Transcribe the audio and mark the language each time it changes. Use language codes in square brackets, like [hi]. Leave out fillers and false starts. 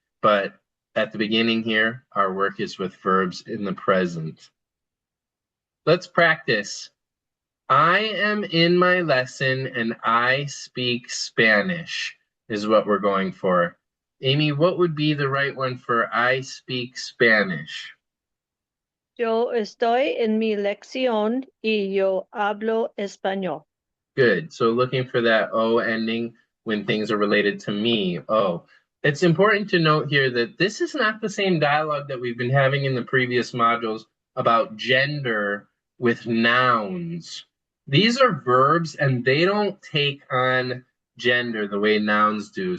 [en] But at the beginning here, our work is with verbs in the present. Let's practice. I am in my lesson and I speak Spanish is what we're going for. Amy, what would be the right one for I speak Spanish? [es] Yo estoy en mi lección y yo hablo español. [en] Good. So looking for that O ending when things are related to me. Oh, it's important to note here that this is not the same dialogue that we've been having in the previous modules about gender with nouns. These are verbs and they don't take on gender the way nouns do.